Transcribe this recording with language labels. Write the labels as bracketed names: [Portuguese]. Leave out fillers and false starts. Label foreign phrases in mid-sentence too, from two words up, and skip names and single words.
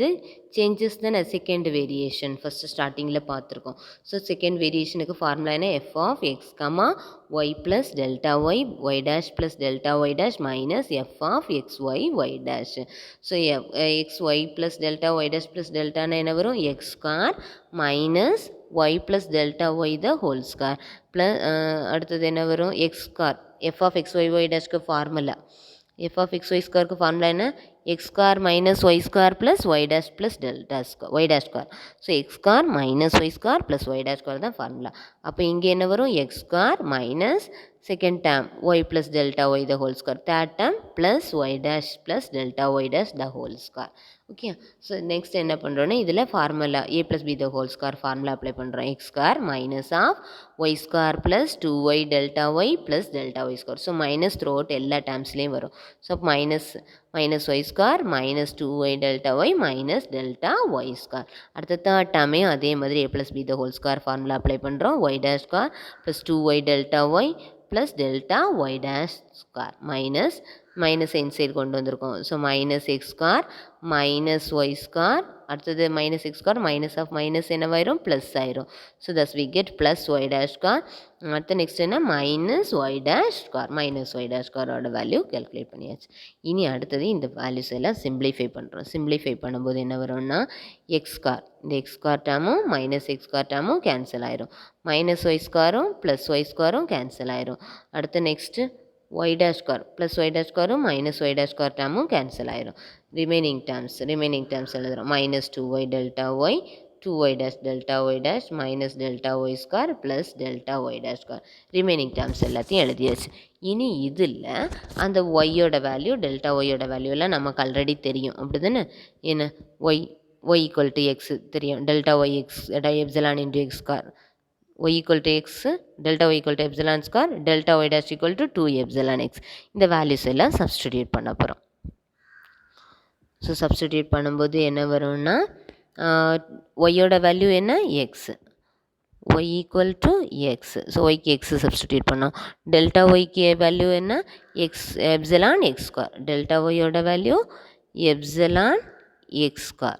[English] சேஞ்சஸ் தானே, second variation first startingil பார்த்துருக்கோம். so second variationukku formula என்ன? f of x comma y plus delta y y dash plus delta y dash minus f of x y y dash. so x y plus delta y dash plus deltana [Tamil] என்ன வரும்? [English] x square minus y plus delta y the whole square plus [Tamil] அடுத்தது என்ன வரும்? [English] x square f of x y y dash க்கு ஃபார்முலா f of x y squarekku formula என்ன? x square minus y square plus y dash plus delta square y dash square. ஸோ x square minus y square plus y dash square தான் ஃபார்முலா. [Tamil] அப்போ இங்கே என்ன வரும் [English] x square minus second term y plus delta y the whole square, third term plus y dash plus delta y dash the whole square. okay, so next [Tamil] என்ன பண்ணுறோன்னா இதில் [English] formula a plus b the whole square formula apply பண்ணுறோம். x square minus ஆஃப் y square plus 2y delta y plus delta y square. so minus through out எல்லா டேர்ம்ஸ்லேயும் வரும். so minus y square minus 2y delta y minus delta y square. அடுத்த third termaiyum [Tamil] அதே மாதிரி [English] a plus b the whole square formula apply பண்ணுறோம். y dash square plus 2y delta y plus delta y dash square minus inside [Tamil] கொண்டு வந்திருக்கோம். [English] so minus x square minus y square, அடுத்தது minus x square minus of minus என்னவாயிரும் ப்ளஸ் ஆயிரும். so thus we get plus y dash square. அடுத்து நெக்ஸ்ட் என்ன minus y dash square, minus y dash squareoda value calculate பண்ணியாச்சு. [Tamil] இனி அடுத்தது இந்த [English] வேல்யூஸ் எல்லாம் சிம்பிளிஃபை பண்ணுறோம். சிம்பிளிஃபை [Tamil] பண்ணும்போது என்ன வரும்னா [English] x square, இந்த x square termum minus x square termum cancel ஆயிரும். minus y squarerum plus y squarerum cancel ஆயிரும். அடுத்து நெக்ஸ்ட்டு y dash square plus y dash square minus y dash square termum cancel ஆயிரும். remaining terms எழுதுகிறோம். மைனஸ் 2y delta y 2y dash delta y dash minus delta y square plus delta y dash square. remaining terms [Tamil] எல்லாத்தையும் எழுதியாச்சு. இனி இதில் அந்த [English] yoda value delta yoda value [Tamil] எல்லாம் நமக்கு ஆல்ரெடி தெரியும், அப்படி தானே? [English] என்ன y equal to x தெரியும், delta y x epsilon into x square, y equal to x, delta y equal to epsilon square, delta y dash equal to 2 epsilon x. இந்த வேல்யூஸ் எல்லாம் சப்ஸ்டிடியூட் பண்ண போகிறோம். so substitute [Tamil] பண்ணும்போது என்ன வரும்னா [English] yoda value என்ன எக்ஸ், y equal to x. so ykku x substitute பண்ணோம். delta ykku value என்ன x epsilon x square, delta yoda value epsilon x square.